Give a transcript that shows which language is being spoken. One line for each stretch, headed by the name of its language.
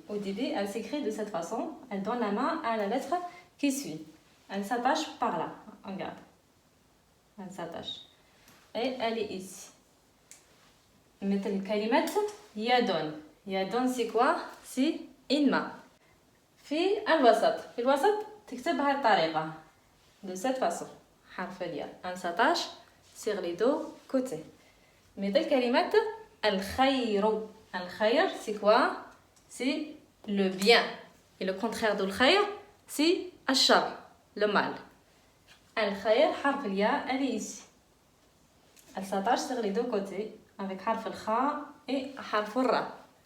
French: Au début, elle s'écrit de cette façon, elle donne la main à la lettre qui suit. Elle s'attache par là, regarde. Elle s'attache. Et elle est ici.
Arabic: مثل كلمة يد.
French: يد c'est quoi? C'est une main.
Arabic: في الوسط تكتبها الطريقة
French: de cette façon.
Arabic: حرف الياء.
French: Elle s'attache sur les deux côtés.
Arabic: مثل كلمة الخير.
French: الخير c'est quoi? C'est le bien. Et le contraire de الخير c'est الشر, le mal.
Arabic: الخير حرف الياء
French: elle est ici. Elle s'attache sur les deux côtés avec حرف الخاء et حرف الراء.